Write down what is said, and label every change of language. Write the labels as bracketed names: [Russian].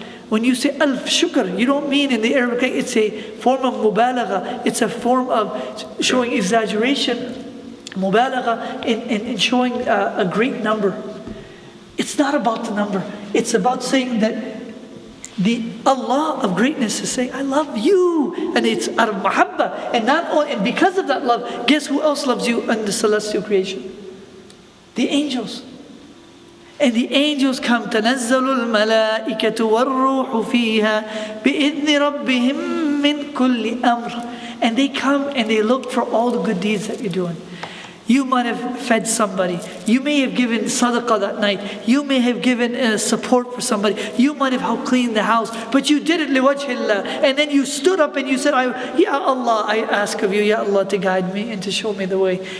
[English] When you say alf shukr, you don't mean in the Arabic, it's a form of mubalagha, it's a form of showing exaggeration, mubalagha in showing a great number. It's not about the number, it's about saying that the Allah of greatness is saying, I love you, and it's out of mahabba, and because of that love, guess who else loves you in the celestial creation? The angels. And the angels come, [Arabic] تَنَزَّلُ الْمَلَائِكَةُ وَالرُّوحُ فِيهَا بِإِذْنِ رَبِّهِمْ مِنْ كُلِّ أَمْرٍ. [English] And they come and they look for all the good deeds that you're doing. You might have fed somebody. You may have given sadaqah that night. You may have given support for somebody. You might have helped clean the house. But you did it liwajhillah. And then you stood up and you said, Ya Allah, I ask of you, Ya Allah, to guide me and to show me the way.